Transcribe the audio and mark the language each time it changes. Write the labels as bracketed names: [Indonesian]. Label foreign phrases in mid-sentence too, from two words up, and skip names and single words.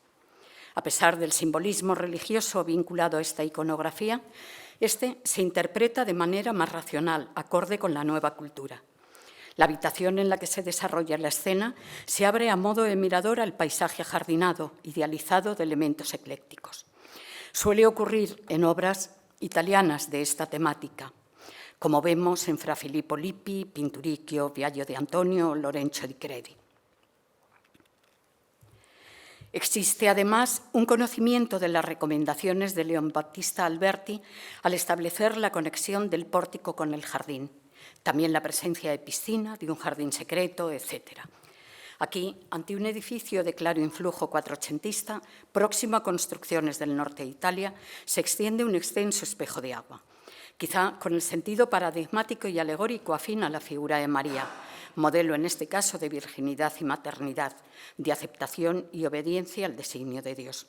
[Spanish] A pesar del simbolismo religioso vinculado a esta iconografía, este se interpreta de manera más racional, acorde con la nueva cultura. La habitación en la que se desarrolla la escena se abre a modo de mirador al paisaje ajardinado, idealizado de elementos eclécticos. Suele ocurrir en obras italianas de esta temática, como vemos en Fra Filippo Lippi, Pinturicchio, Viaggio de Antonio o Lorenzo di Credi. Existe además un conocimiento de las recomendaciones de León Battista Alberti al establecer la conexión del pórtico con el jardín, también la presencia de piscina, de un jardín secreto, etc. Aquí, ante un edificio de claro influjo cuatrocentista, próximo a construcciones del norte de Italia, se extiende un extenso espejo de agua, quizá con el sentido paradigmático y alegórico afín a la figura de María, modelo en este caso de virginidad y maternidad, de aceptación y obediencia al designio de Dios.